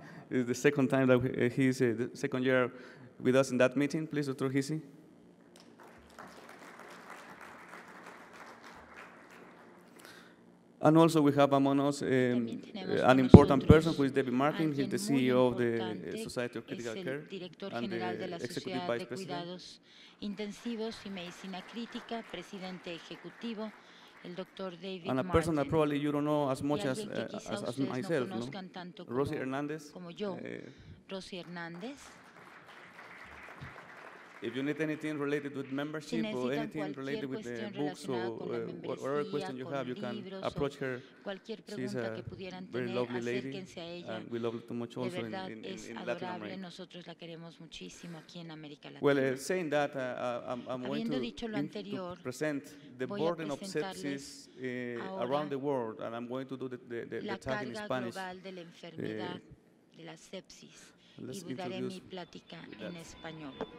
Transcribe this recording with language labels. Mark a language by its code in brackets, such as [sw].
[en] It's the second time that he's the second year with us in that meeting. Please, Dr. Hesse. And also we have among us an important person who is David Martin. He's the CEO of the Society of Critical Care and the Executive Vice President. [es] Intensivos y Medicina Crítica, presidente ejecutivo, el Dr. David [en] And a person that probably you don't know as much as myself, [es] no [en] no? Rosie Hernandez. [es] Como yo, Rosie Hernández. [en] If you need anything related with membership or anything related with the books or whatever question you have, you can approach her. She's a very lovely lady, and we love her too much also in Latin America. [es] Nosotros la queremos muchísimo aquí en América Latina. [en] Well, saying that, I'm going to present the burden of sepsis around the world, and I'm going to do the talk in Spanish. [es] De la enfermedad de la sepsis, y daré mi plática en español.